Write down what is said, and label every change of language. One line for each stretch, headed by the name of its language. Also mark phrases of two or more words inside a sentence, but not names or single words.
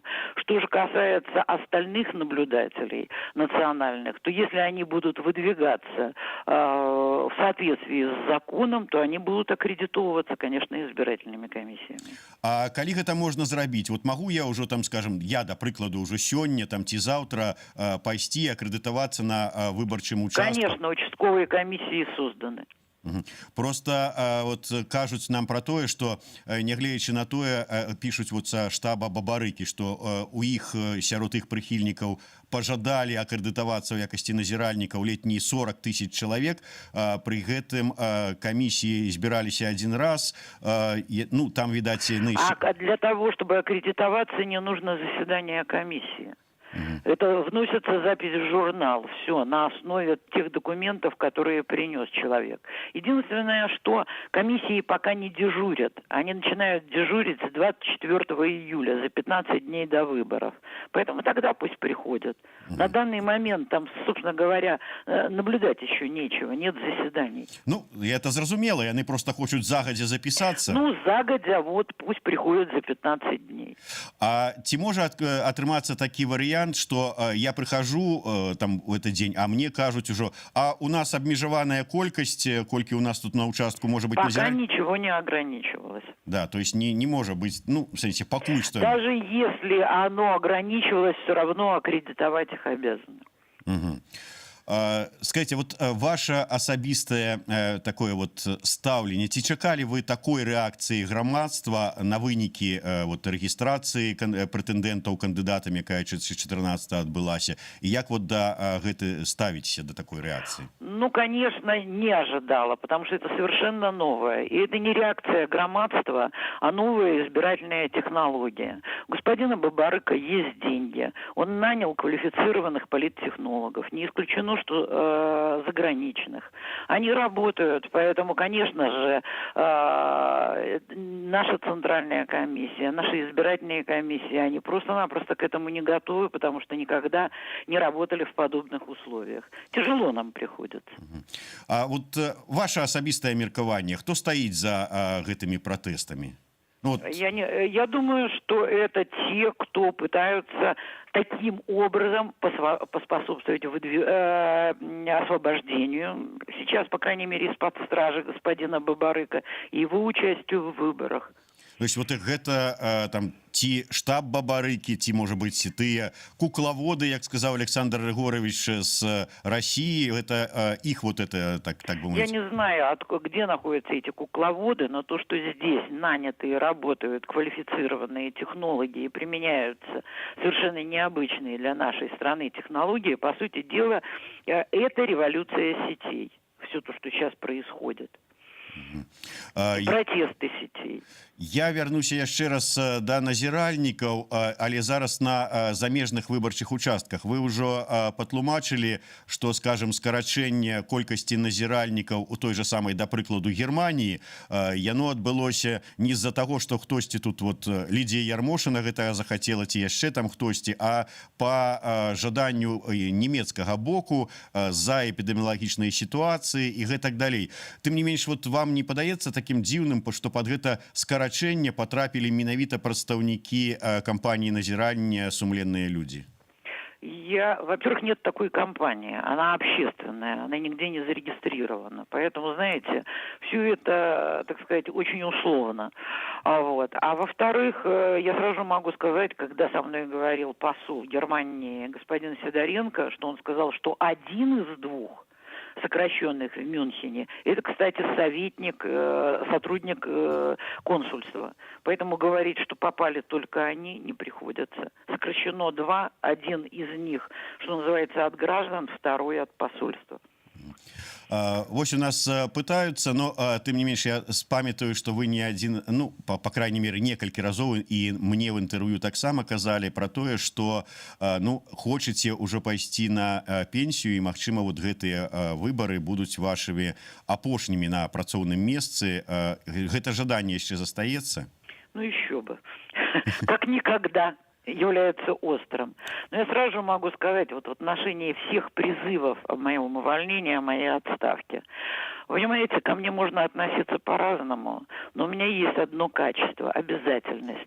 Russian: Что же касается остальных наблюдателей национальных, то если они будут выдвигаться в соответствии с законом, то они будут аккредитовываться, конечно, избирательными комиссиями.
Belarusian: А калі гэта можна зрабіць? Вот магу я ўжо там, скажем, я, да прыкладу, ўжо сёння там ці заўтра пайсці акрэдытавацца на выбарчым участку?
Russian: Конечно, участковые комиссии созданы.
Belarusian: Просто вот кажуць нам про тое, что нягледзячы на тое, пишуць вот са штаба Бабарыкі, что у іх сярод іх прыхільнікаў пожадали акрэдытавацца ў якасці назіральнікаў летні 40 тысяч чалавек. Пры гэтым камісіі збіраліся один раз, ну там відаць
Russian: А для того, чтобы аккредитоваться, не нужно заседание комиссии. Это вносится запись в журнал, все, на основе тех документов, которые принес человек. Единственное, что комиссии пока не дежурят. Они начинают дежурить с 24 июля, за 15 дней до выборов. Поэтому тогда пусть приходят. На данный момент там, собственно говоря, наблюдать еще нечего, нет заседаний.
Belarusian: Ну, это зразумела, яны просто хочуць загадзя записаться. Ну, загадзя,
Russian: вот, пусть приходят за 15 дней.
Belarusian: А ці можа атрымацца такі варыянт,
Russian: что я прихожу там в этот день, а мне кажуть уже, а у нас обмежеванная колькость, кольки у нас тут на участку может быть пока ничего не ограничивалось. Да, то есть не может быть, ну, в смысле, покуль что... Даже если оно ограничивалось, все равно аккредитовать их обязаны. Угу.
Belarusian: Скажите, вот ваше асабістае такое вот стаўленне, ці чакалі вы такой рэакцыі грамадства на вынікі вот рэгістрацыі прэтэндэнтаў кандыдатамі, якая 14 адбылася, і як вот да гэты ставіцеся да такой рэакцыі? Ну,
Russian: конечно, не ожидала, потому что это совершенно новое. И это не реакция громадства, а новая избирательная технология. У господина Бабарыка есть деньги. Он нанял квалифицированных политтехнологов. Не исключено, что заграничных. Они работают, поэтому, конечно же, наша центральная комиссия, наши избирательные комиссии, они просто-напросто к этому не готовы, потому что никогда не работали в подобных условиях. Тяжело нам приходится.
Belarusian: А вот ваше асабістае меркаванне, хто стаіць за гэтымі пратэстамі? Ну, вот...
Russian: Я думаю, что это те, кто пытаются таким образом поспособствовать освобождению, сейчас, по крайней мере, из-под стражи господина Бабарыка, и его участию в выборах.
Belarusian: То есть вот гэта там ці штаб Бабарыкі, ці можа быць тыя куклаводы, як сказаў Александр Григорович з России,
Russian: это их вот это, так бы
Belarusian: мовить.
Russian: Я не знаю, где находятся эти кукловоды, но то, что здесь нанятые работают квалифицированные технологии и применяются совершенно необычные для нашей страны технологии, по сути дела, это революция сетей. Все то, что сейчас происходит. Протесты сетей.
Belarusian: Я вярнуся яшчэ раз да назіральнікаў, але зараз на замежных выбарчых участках. Вы ўжо патлумачылі, што, скажем, скарачэнне колькасці назіральнікаў у той жа самай, да прыкладу, Германіі, яно адбылося не з-за таго, што хтосьці тут вот Лідія Ярмошына гэтага захацела, ці яшчэ там хтосьці, а па жаданню нямецкага боку з-за эпідэміялагічнай сітуацыі і гэтак далей. Тым не менш, вот вам не падаецца такім дзіўным, што пад гэта скарачэнне потрапили менавіта прадстаўнікі кампании назирания «Сумленные люди»?
Russian: Во-первых, нет такой компании, она общественная, она нигде не зарегистрирована, поэтому, знаете, все это, так сказать, очень условно. А во-вторых, я сразу могу сказать, когда со мной говорил посол Германии господин Сидоренко, что он сказал, что один из двух сокращенных в Мюнхене. Это, кстати, сотрудник консульства. Поэтому говорить, что попали только они, не приходится. Сокращено 2, один из них, что называется, от граждан, второй от посольства.
Belarusian: Вось у нас пытаются, но тым не менш я памятаю, что вы
Russian: не один, ну по крайней мере
Belarusian: некалькі разоў і мне в інтэрв'ю таксама казалі про тое, что ну хочаце ўжо пайсці на пенсію і магчыма вот гэтыя выбары будуць вашымі апошнімі на працоўным месцы. Гэта жаданне яшчэ застаецца?
Russian: Ну еще бы. Как никогда является острым. Но я сразу же могу сказать, вот в отношении всех призывов о моем увольнении, о моей отставке. Понимаете, ко мне можно относиться по-разному, но у меня есть одно качество – обязательность.